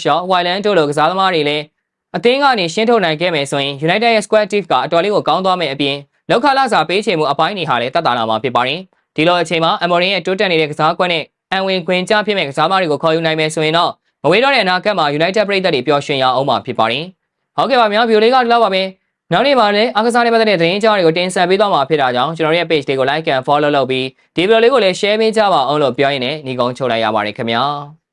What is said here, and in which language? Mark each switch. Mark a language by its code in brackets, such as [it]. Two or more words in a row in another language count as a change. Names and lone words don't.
[my] Shaw, Wyland တို့လိုကစားသမားတွေလည်းအသင်းကနေရှင်းထုတ်နိုင်ခဲ့မယ်ဆိုရင် United ရဲ့ [en] squad depth [my] ကအတော်လေးကိုကောင်းသွားမယ်အပြင်လောက်ခလာစာပေးချေမှုအပိုင်းတွေဟာလည်းတက်တာလာမှာဖြစ်ပါတယ်။ဒီလိုအချိန်မှာ Amore ရဲ့တိုးတက်နေတဲ့ကစားကွက်နဲ့အန်ဝင်ခွင်ကြဖြစ်မဲ့ကစားသမားတွေကိုခေါ်ယူနိုင်မယ်ဆိုရင်တော့မဝေးတော့တဲ့အနာဂတ်မှာ United ပြည်သက်တွေပျော်ရွှင်ရအောင်မှာဖြစ်ပါတယ်။ဟုတ်ကဲ့ပါများဗီဒီယိုလေးကဒီလောက်ပါပဲ။နောက်နေ့မှာလည်းအားကစားနဲ့ပတ်သက်တဲ့သတင်းကြောင်းတွေကိုတင်ဆက်ပေးသွားမှာဖြစ်တာကြောင့်ကျွန်တော်ရဲ့ page လေးကို [en] like and follow [my] လုပ်ပြီးဒီဗီဒီယိုလေးကိုလည်း share ပေးကြပါအောင်လို့ပြောရင်းနဲ့ညီကုန်းချုပ်လိုက်ရပါတယ်ခင်ဗျာ။